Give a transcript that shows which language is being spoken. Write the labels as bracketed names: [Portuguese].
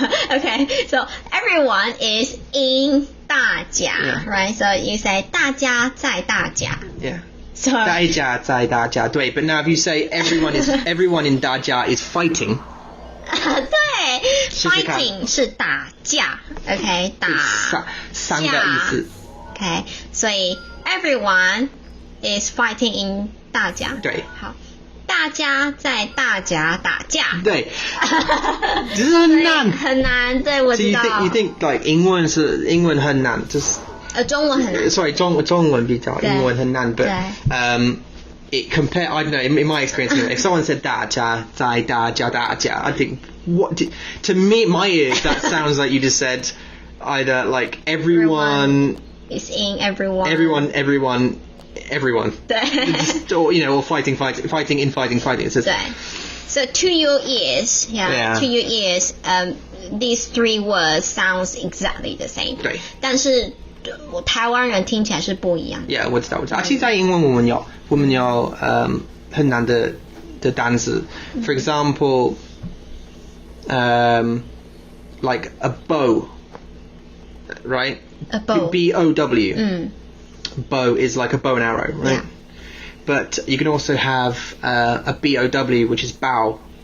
[English] Okay, so everyone is in 大家, right? So you say [Chinese] 大家在大家. [English] Yeah. So [Chinese] 大家在大家，对。 [English] But now if you say everyone in 大家 is fighting. [Chinese] 对 ，fighting 是打架 ，OK， 打三个意思 [English] ，OK， 所以 everyone is fighting in 大家， [Chinese] 对，好，大家在大家打架，对，只是很难，很难，对，我知道。 [English] So you think like [Chinese] 英文很难，就是中文很难 [English] ，sorry [Chinese] 中文比较英文很难 [English] ，but it compare. I don't know. In my experience, if someone said [Chinese] 大家在大家打架, [English] I think to me, my ears, that sounds like you just said either like everyone is in everyone. Everyone. [Chinese] 对 [English] or or fighting. It says. 对 So to your ears, to your ears, these three words sounds exactly the same. [Chinese] 对。但是台湾人听起来是不一样的。 Yeah, 我知道。其实在英文我们有很难的单词。 [English] For example, like a bow, right? A bow. BOW. Bow is like a bow and arrow, right? Yeah. But you can also have a BOW, which is bow.